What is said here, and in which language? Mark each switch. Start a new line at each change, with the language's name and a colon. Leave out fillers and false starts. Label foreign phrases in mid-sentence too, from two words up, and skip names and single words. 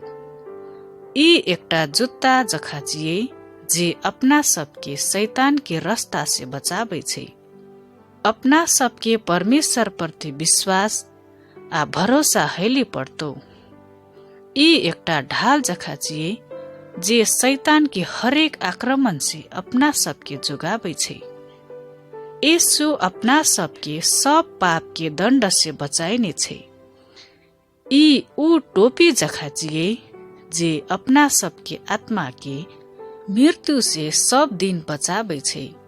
Maithili: ई एकटा जुत्ता जखा चाहिए जे अपना सबके शैतान के रास्ता से बचाबै छै। अपना सबके परमेश्वर प्रति विश्वास आ भरोसा हैले पड़तो। ई एकटा ढाल जखा चाहिए जे शैतान के हरेक आक्रमण से अपना सबके जोगाबै छै। यीशु अपना सबके सब पाप के दंड से बचाइने छै। ई ऊ टोपी जखा चाहिए जे अपना सबके आत्मा के मृत्यु से सब दिन बचाबै छै।